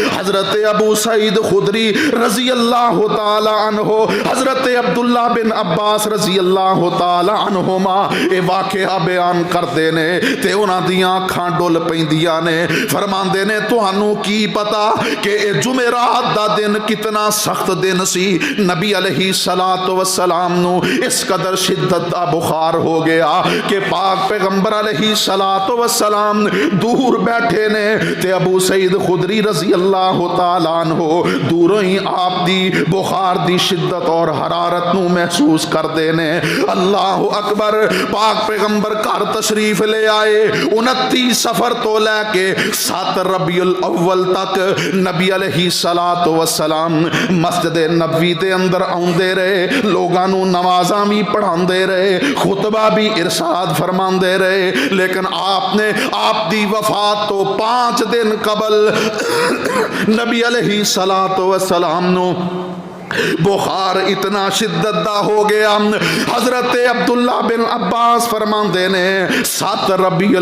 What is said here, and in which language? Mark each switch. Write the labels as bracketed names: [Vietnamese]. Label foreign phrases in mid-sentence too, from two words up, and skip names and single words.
[Punjabi] حضرت ابو سعید خدری رضی اللہ تعالی عنہ حضرت عبداللہ بن عباس رضی اللہ تعالی عنہما اے واقعہ بیان کرتے نے تے انہاں دیاں اکھاں ڈول پیندیاں نے، فرماندے نے تہانوں کی پتا کہ اے جمعرات دا دن کتنا سخت دن سی؟ نبی علیہ الصلوۃ والسلام نو اس قدر شدت دا بخار ہو گیا کہ پاک پیغمبر علیہ الصلوۃ والسلام دور بیٹھے نے تے ابو سعید خدری رضی اللہ تعالی عنہ دوروں ہی آپ دی بخار دی شدت اور حرارت نو محسوس کر دے نے۔ اللہ اکبر، پاک پیغمبر گھر تشریف لے آئے، 29 سفر تو لے کے 7 ربیع الاول تک نبی علیہ الصلوۃ والسلام مسجد نبوی دے اندر آندے رہے، لوگاں نو نمازاں بھی پڑھاندے رہے، خطبہ بھی ارشاد فرماندے رہے، لیکن آپ نے آپ دی وفات تو 5 دن قبل نبی علیہ الصلوۃ والسلام نو بخار اتنا شدت دا ہو گیا، حضرت عبداللہ بن عباس فرماندے نے 7 ربیع